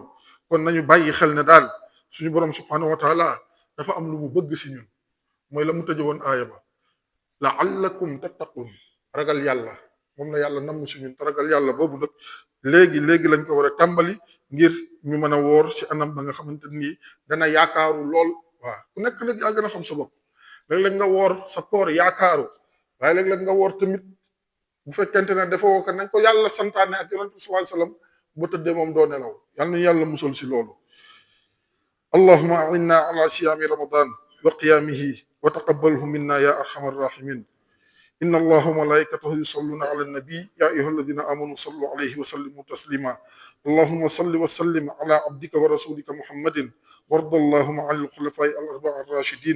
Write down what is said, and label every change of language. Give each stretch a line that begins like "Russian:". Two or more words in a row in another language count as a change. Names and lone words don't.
Wolof: kon nañu bàyyi xel ne daal suñu borom subhanahu wa taala dafa am lu mu bëgg si ñun mooy la mu tëje woon aaya ba
Arabic: لعلكم تتقون
Wolof: ragal yàlla moom la yàlla namm si ñun te ragal yàlla boobu nag léegi lañ ko war a tàmbali ngir ñu mën a woor si anam ba nga xamante ni dana yaakaaru lool. waaw ku nekk nag yaa gën a xam sa bopp léeg-léeg nga woor sa koor yaakaaru waaye léeg-léeg nga woor tamit bu fekkente ne defoo ko nañ ko yàlla santaane ak yonent bi
Arabic: صلى الله عليه وسلم
Wolof: boo tëddee moom doo nelaw. yal nañu yàlla musal si loolu.
Arabic: اللهم أعنا على صيام رمضان وقيامه وتقبله منا يا أرحم الراحمين. إن الله وملائكته يصلون على النبي يا أيها الذين آمنوا صلوا عليه وسلموا تسليما. اللهم صل وسلم على عبدك ورسولك محمد وارض اللهم عن الخلفاء الأربعة الراشدين.